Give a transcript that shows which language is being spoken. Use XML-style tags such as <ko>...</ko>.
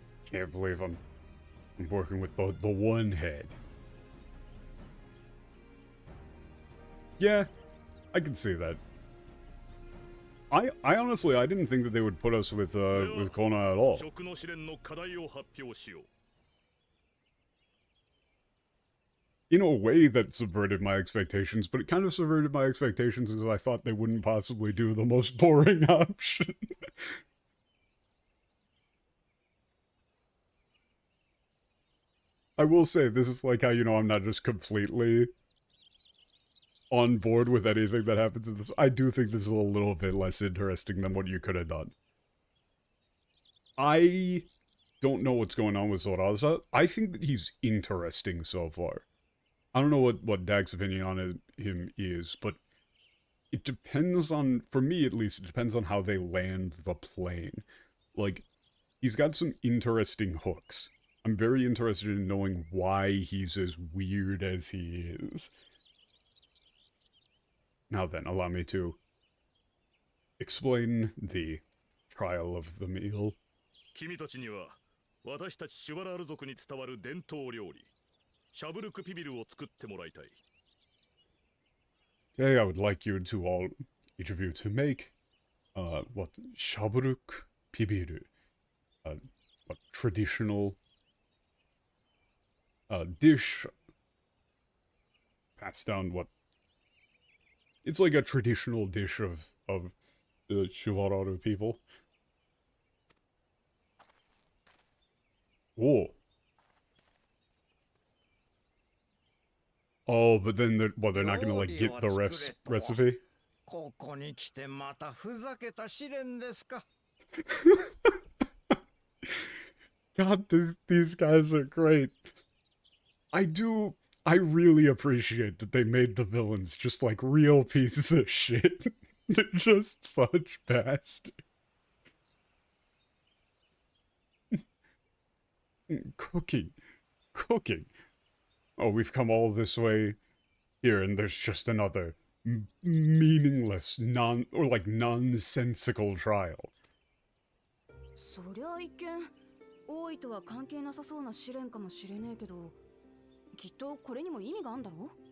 <en>Can't believe I'm working with both the one head. Yeah, I can see that. I honestly, I didn't think that they would put us with Kona at all.</en> <ja>食の試練の課題を発表しよう。</ja> <en>In a way that subverted my expectations, but it kind of subverted my expectations because I thought they wouldn't possibly do the most boring option. I will say, this is like how, I'm not just completely on board with anything that happens in this. I do think this is a little bit less interesting than what you could have done. I don't know what's going on with Zoraza. I think that he's interesting so far. I don't know what Dag's opinion on him is, but it depends on, for me at least, it depends on how they land the plane. Like, he's got some interesting hooks. I'm very interested in knowing why he's as weird as he is. Now then, allow me to explain the trial of the meal.</en> <ja>君たちには私たちシュバラール族に伝わる伝統料理シャブルクピビルを作ってもらいたい。</ja> <en>Okay, I would like you to each of you to make, what, shaburuk pibiru, what traditional, dish, passed down, what, it's like a traditional dish of the Shivararu people. Whoa. Oh, but then they're not gonna, like, get the recipe?</en> <ja>ここに来てまたふざけた試練ですか。</ja> <en>God, these guys are great. I really appreciate that they made the villains just like real pieces of shit. They're just such bastards. Cooking. Oh, we've come all this way here, and there's just another meaningless, nonsensical trial.</en> <ja>そりゃ一見多いとは関係なさそうな試練かもしれねえけど、きっとこれにも意味があんだろ?</ja>